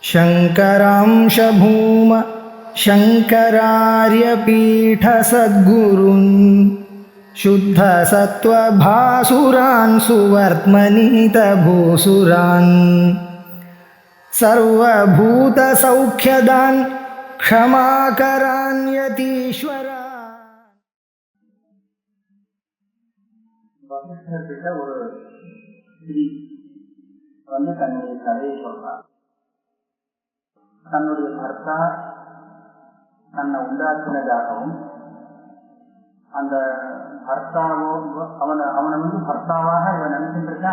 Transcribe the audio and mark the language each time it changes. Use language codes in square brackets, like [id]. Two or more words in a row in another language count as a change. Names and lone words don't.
[sa] शङ्करांश भूम शङ्करार्यपीठसद्गुरून् शुद्धसत्त्वभासुरान् सुवर्त्मनीतभूसुरान् सर्वभूतसौख्यदान् क्षमाकरान् यतीश्वरान्. [ta] ஒரு ஸ்திரீ தன்னுடைய கதையை சொல்றார். தன்னுடைய பர்த்தா தன்னை உண்டாக்கினதாகவும் அந்த பர்த்தாவோ அவனை பர்த்தாவாக இவன் நினைச்சுருக்கான்.